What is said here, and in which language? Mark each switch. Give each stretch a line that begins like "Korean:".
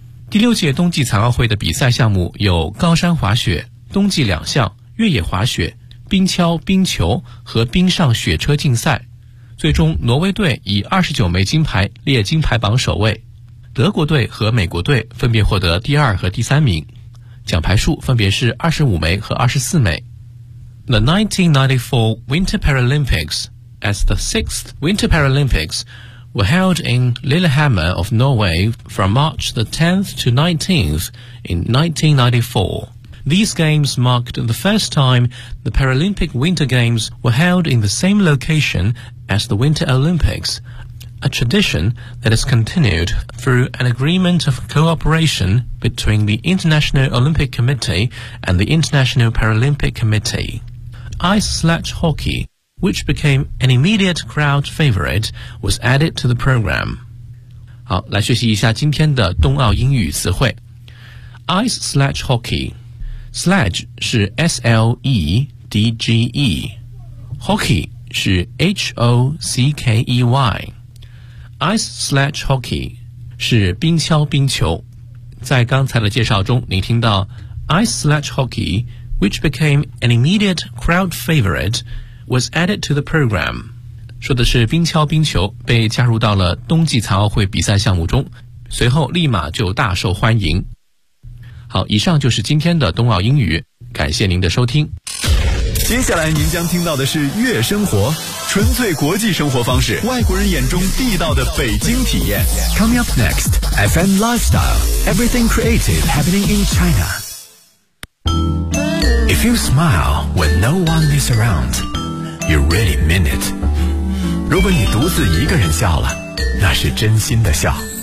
Chinese: 第六届冬季残奥会的比赛项目有高山滑雪、冬季两项、越野滑雪、冰橇、冰球和冰上雪车竞赛。最终，挪威队以29枚金牌列金牌榜首位，德国队和美国队分别获得第二和第三名，奖牌数分别是25枚和24枚。
English: The 1994 Winter Paralympics as the 6th Winter Paralympics were held in Lillehammer of Norway from March the 10th to 19th in 1994. These games marked the first time the Paralympic Winter Games were held in the same location as the Winter Olympics, a tradition that has continued through an agreement of cooperation between the International Olympic Committee and the International Paralympic Committee. Ice sledge hockey, which became an immediate crowd favorite, was added to the program. 好，来学习一下今天的冬奥英语词汇。 Ice sledge hockey. Sledge 是 S-L-E-D-G-E. Hockey 是 H-O-C-K-E-Y. Ice sledge hockey
Chinese: 是冰橇冰球。在刚才的介绍中，您听到
English: Ice sledge hockey, which became an immediate crowd favorite, was added to the program.
Chinese: 说的是冰橇冰球被加入到了冬季残奥会比赛项目中，随后立马就大受欢迎。好，以上就是今天的冬奥英语，感谢您的收听。接下来您将听到的是悦生活，纯粹国际生活方式，外国人眼中地道的北京体验。
English: Coming up next, FM Lifestyle, Everything Creative Happening in China. If you smile when no one is around, you really mean it.
Chinese: 如果你独自一个人笑了，那是真心的笑。